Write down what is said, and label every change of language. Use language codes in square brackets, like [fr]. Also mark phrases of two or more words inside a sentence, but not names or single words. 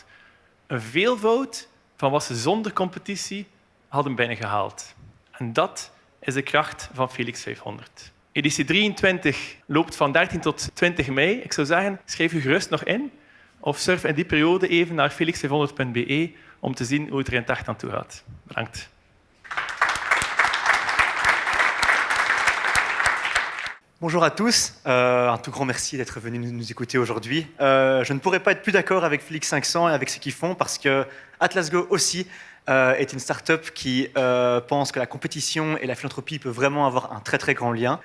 [nl] Een veelvoud van wat ze zonder competitie hadden binnengehaald. En dat is de kracht van Felix 500. Editie 23 loopt van 13 tot 20 mei. Ik zou zeggen, schrijf u gerust nog in of surf in die periode even naar felix500.be om te zien hoe het er in het echt aan toe gaat. Bedankt. [fr] Bonjour à tous, un tout grand merci d'être venus nous écouter aujourd'hui. Je ne pourrais pas être plus d'accord avec Felix 500 et avec ce qu'ils font parce que Atlas Go aussi est une start-up qui pense que la compétition et la philanthropie peuvent vraiment avoir un très très grand lien.